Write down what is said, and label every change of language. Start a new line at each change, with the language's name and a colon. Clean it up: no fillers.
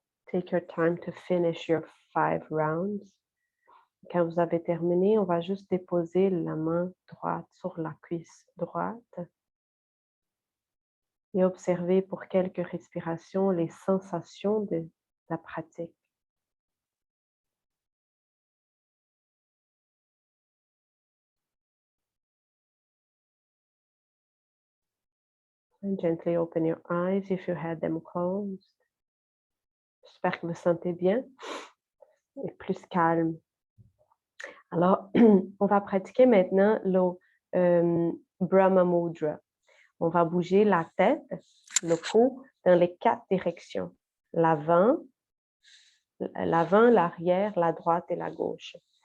English: Take your time to finish your 5 rounds.
French: Quand vous avez terminé, on va juste déposer la main droite sur la cuisse droite et observer pour quelques respirations les sensations de la pratique.
English: And gently open your eyes if you had them closed.
French: J'espère que vous sentez bien et plus calme. Alors, on va pratiquer maintenant le Brahma Mudra. On va bouger la tête, le cou, dans les 4 directions. L'avant, l'arrière, la droite et la gauche.